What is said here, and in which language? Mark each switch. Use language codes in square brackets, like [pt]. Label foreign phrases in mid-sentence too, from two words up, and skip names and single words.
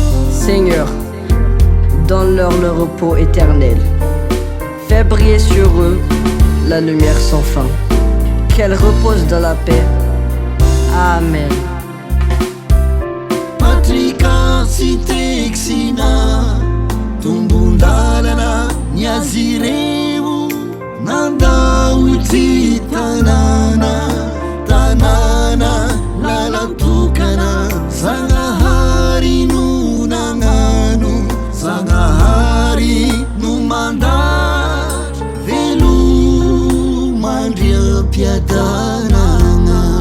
[fr] Seigneur, donne-leur le repos éternel. Fais briller sur eux la lumière sans fin. Qu'elle repose dans la paix. Amen. [mg] Patrika sy teksina, tombon-dalana ny azy ireo, nandao ity tanàna. Tanàna lalantokana, Zagnahary no nagnano, Zagnahary no mandary velomandriam-piadanana.